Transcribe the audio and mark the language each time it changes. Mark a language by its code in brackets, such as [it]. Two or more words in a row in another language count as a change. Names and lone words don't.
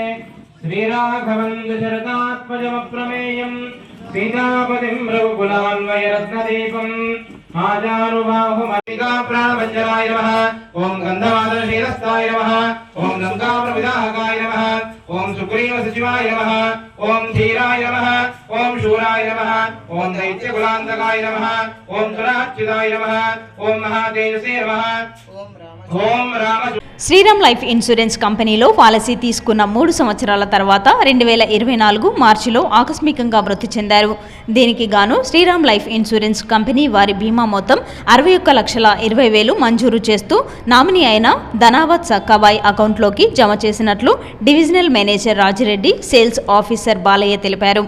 [sa] श्रीराघवं दशरथात्मजमप्रमेयं सीतापतिं रघुकुलान्वयरत्नदीपम् आजानुबाहुमतिका प्राणवञ्जनाय नमः ओं गन्धमादनशीलस्ताय नमः ओं लङ्काप्रविदाहकाय नमः ओं सुग्रीवसचिवाय नमः ओं धीराय नमः ओं शूराय नमः ओं दैत्यकुलान्तकाय नमः ओं सुराच्युताय नमः ओं महातेजसे नमः ओं राम [te] శ్రీరామ్ లైఫ్ ఇన్సూరెన్స్ కంపెనీలో పాలసీ తీసుకున్న 3 సంవత్సరాల తర్వాత 2024 మార్చిలో ఆకస్మికంగా మృతి చెందారు. దీనికి గాను శ్రీరామ్ లైఫ్ ఇన్సూరెన్స్ కంపెనీ వారి బీమా మొత్తం 61,20,000 మంజూరు చేస్తూ నామినీ అయిన ధనావత్ సక్కాబాయ్ అకౌంట్లోకి జమ చేసినట్లు డివిజనల్ మేనేజర్ రాజిరెడ్డి, సేల్స్ ఆఫీసర్ బాలయ్య తెలిపారు.